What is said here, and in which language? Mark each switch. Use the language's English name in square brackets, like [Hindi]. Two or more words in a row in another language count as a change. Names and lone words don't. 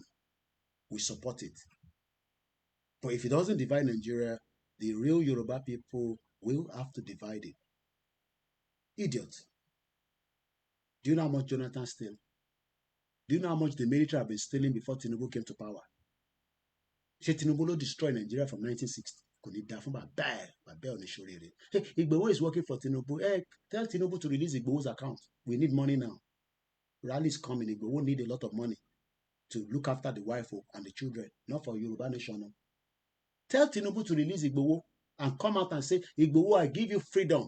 [English] We support it. But if he doesn't divide Nigeria, the real Yoruba people will have to divide it. Idiots. Do you know how much Jonathan stole? Do you know how much the military have been stealing before Tinubu came to power? [Yoruba] Ṣé Tinubu ló [English] destroy Nigeria from 1960? [Yoruba] Kò ní dá fún bàbá ò ní ṣoríire. [English] Hey, Igboho is working for Tinubu. Hey, tell Tinubu to release Igboho's account. We need money now. Rally is coming. Igboho need a lot of money to look after the wife and the children, not for Yoruba nation. No. Tell Tinubu to release Igboho and come out and say, Igboho, I give you freedom.